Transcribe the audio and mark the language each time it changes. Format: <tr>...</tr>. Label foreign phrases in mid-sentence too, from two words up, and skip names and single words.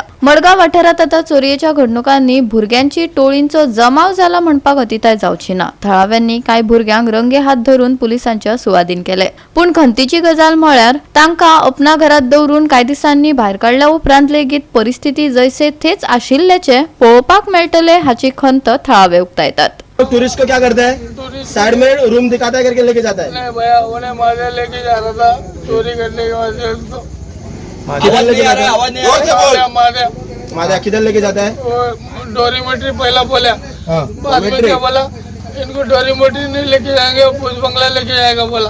<kok>मडगाव वाठारात आता चोरयेच्या घडणुकांनी भुरग्यांची टोळींचो जमाव जाला म्हणपाक अतिताय जावची ना। थळाव्यांनी कांय भुरग्यांक रंगे हात धरून पुलिसांच्या सुवादीन केले, पण खंतीची गजाल म्हळ्यार तांकां अपना घरात दवरून कांय दिसांनी भायर काडल्या उपरांत लेगीत परिस्थिती जैसे थेच आशिल्ल्याचे पळोवपाक मेळटले हाची खंत थळावे उक्तायतात।</kok> <hi>टूरिस्ट को क्या करता है? साइड में रूम दिखाता है करके लेके जाता है। नहीं भैया उन्हें मारे लेके जा रहा था चोरी करने के वजह से। किधर लेके जाता है? आवाज नहीं मारे मादा किधर लेके जाता है? डोरी मोटी पहला बोला, बाद में क्या बोला, इनको डोरी मोटी नहीं लेके जाएंगे, भूत बंगला लेके जाएगा बोला।</hi>